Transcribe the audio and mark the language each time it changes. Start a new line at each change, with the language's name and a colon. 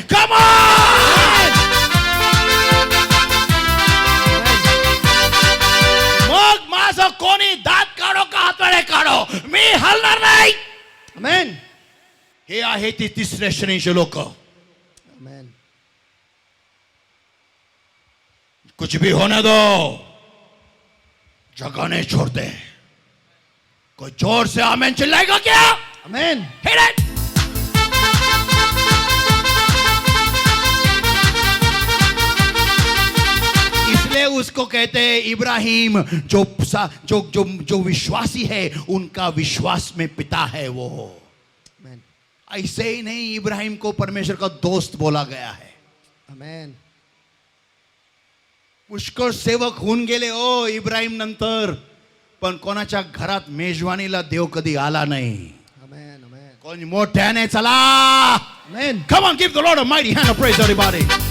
English: Come on.
Marathi: मग माझं कोणी दात काढो का हातवाडे काढो, मी हलणार नाही. आमेन, हे आहे ती तिसऱ्या श्रेणीचे लोक. आमेन.
Hindi: कुछ भी होने दो, जगह नहीं छोड़ते. कोई जोर से आमेन चिल्लाएगा क्या? आमेन.
English: Hit it!
Hindi: इसलिए उसको कहते हैं इब्राहिम जो जो जो जो विश्वासी है उनका विश्वास में पिता है वो. आमेन, ऐसे ही नहीं इब्राहिम को परमेश्वर का दोस्त बोला गया है. आमेन.
Marathi: पुष्कळ सेवक होऊन गेले ओ इब्राहिम नंतर, पण कोणाच्या घरात मेजवानीला देव कधी आला नाही. आमेन, आमेन. कोण मोठ्याने चला. आमेन.
English: Come on, give the Lord a mighty hand of praise, everybody.